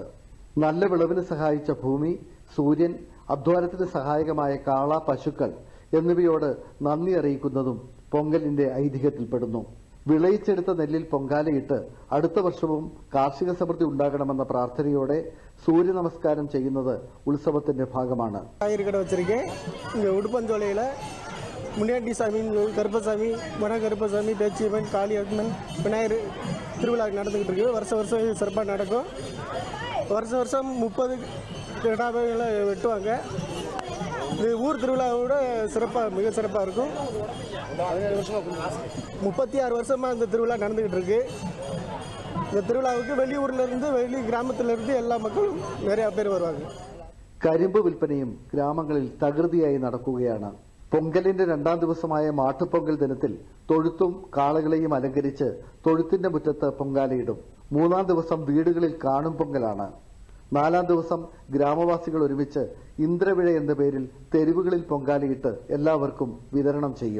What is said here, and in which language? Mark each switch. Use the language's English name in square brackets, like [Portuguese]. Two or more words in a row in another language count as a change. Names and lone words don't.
[Malayalam] നല്ല വിളവിന് സഹായിച്ച ഭൂമി, സൂര്യൻ, അധ്വാനത്തിന് സഹായകമായ കാള, പശുക്കൾ എന്നിവയോട് നന്ദി അറിയിക്കുന്നതും പൊങ്കലിന്റെ ഐതിഹ്യത്തിൽപ്പെടുന്നു. വിളയിച്ചെടുത്ത നെല്ലിൽ പൊങ്കാലയിട്ട് അടുത്ത വർഷവും കാർഷിക സമൃദ്ധി ഉണ്ടാകണമെന്ന പ്രാർത്ഥനയോടെ സൂര്യ നമസ്കാരം ചെയ്യുന്നത് ഉത്സവത്തിന്റെ ഭാഗമാണ്. [Tamil] முனியாண்டி சாமி, கருப்பசாமி, வன கருப்பசாமி, பேச்சியம்மன், காளியம்மன், விநாயகர் திருவிழா நடந்துக்கிட்டு இருக்கு. வருஷம் சிறப்பாக நடக்கும். வருஷம் 30 கிடாவைகளை வெட்டுவாங்க. இது ஊர் திருவிழாவோட மிக சிறப்பாக இருக்கும். 36 வருஷமாக இந்த திருவிழா நடந்துக்கிட்டு இருக்கு. இந்த திருவிழாவுக்கு வெளியூர்லேருந்து வெளி கிராமத்திலிருந்து எல்லா மக்களும் நிறையா பேர் வருவாங்க. [Malayalam] കരിമ്പ് വിൽപ്പനയും ഗ്രാമങ്ങളിൽ തകൃതിയായി നടക്കുകയാണ്. പൊങ്കലിന്റെ 2ാം ദിവസമായ മാട്ടുപൊങ്കൽ ദിനത്തിൽ തൊഴുത്തും കാളകളെയും അലങ്കരിച്ച് തൊഴുത്തിന്റെ മുറ്റത്ത് പൊങ്കാലയിടും. 3ാം ദിവസം വീടുകളിൽ കാണും പൊങ്കലാണ്. 4ാം ദിവസം ഗ്രാമവാസികൾ ഒരുമിച്ച് ഇന്ദ്രവിഴ എന്ന പേരിൽ തെരുവുകളിൽ പൊങ്കാലയിട്ട് എല്ലാവർക്കും വിതരണം ചെയ്യും.